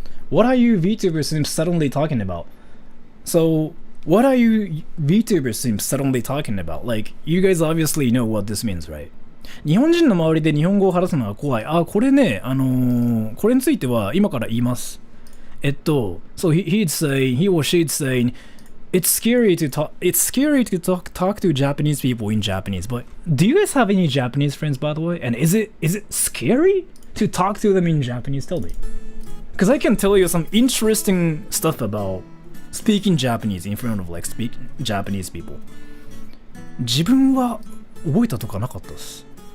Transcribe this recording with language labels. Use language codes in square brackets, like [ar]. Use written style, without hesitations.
[en] What are you VTubers suddenly talking about? So, what are you VTubers suddenly talking about? Like, you guys obviously know what this means, right? [ja] 日本人の周りで日本語を話すのは怖い。これね、これについては今から言います。 [en] so he or she'd saying, it's scary to talk to Japanese people in Japanese. But do you guys have any Japanese friends, by the way? And is it scary to talk to them in Japanese? Tell me. Because I can tell you some interesting stuff about speaking Japanese in front of like speaking Japanese people. [ja] 自分は覚えたとかなかったです。